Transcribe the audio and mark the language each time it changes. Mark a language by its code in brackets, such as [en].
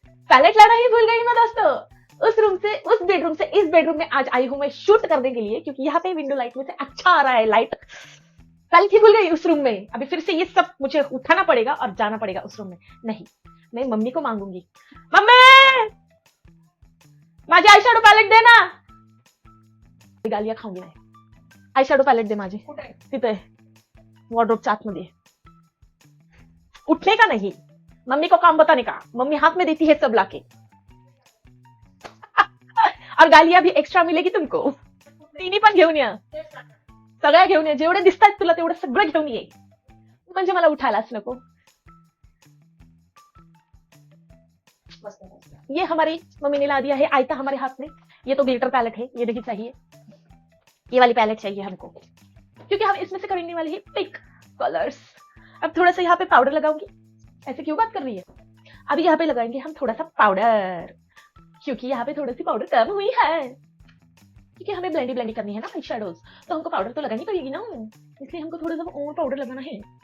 [hi] Palette लाना ही भूल गई मैं दोस्तों। उस रूम से, उस बेडरूम से इस बेडरूम में आज आई हूं मैं शूट करने के लिए, क्योंकि यहाँ पे विंडो लाइट में से अच्छा आ रहा है लाइट। पैलेट ही भूल गई उस रूम में। अभी फिर से ये सब मुझे उठाना पड़ेगा और जाना पड़ेगा उस रूम में। नहीं, मैं मम्मी को मांगूंगी, [mr] मम्मी माझी आई शैडो पैलेट दे ना। [hi] गालियां खाऊंगी मैं। [mr] आई शैडो पैलेट दे माझी, तिथे वॉर्डरोबच्या आतमध्ये। [hi] उठने का नहीं, मम्मी को काम बताने का। मम्मी हाथ में देती है सब लाके। और गालियां भी एक्स्ट्रा मिलेगी तुमको। [mr] तिन्ही पण घेऊन या, सगळ्या घेऊन या, जेवढे दिसतात तुला तेवढं सगळं घेऊन ये, म्हणजे मला उठायलाच नको। [hi] ये हमारी मम्मी ने ला दिया है आयता हमारे हाथ में। ये तो ग्लिटर पैलेट है, ये नहीं चाहिए, ये वाली पैलेट चाहिए हमको, क्योंकि हम इसमें से करने वाले हैं पिक कलर्स। अब थोड़ा सा यहाँ पे पाउडर लगाऊंगी। ऐसे क्यों बात कर रही है? अभी यहाँ पे लगाएंगे हम थोड़ा सा पाउडर, क्योंकि यहाँ पे थोड़ी सी पाउडर कम हुई है, क्योंकि हमें ब्लेंडी करनी है ना आई शैडोज, तो हमको पाउडर तो लगानी पड़ेगी ना, इसलिए हमको थोड़ा सा और पाउडर लगाना है।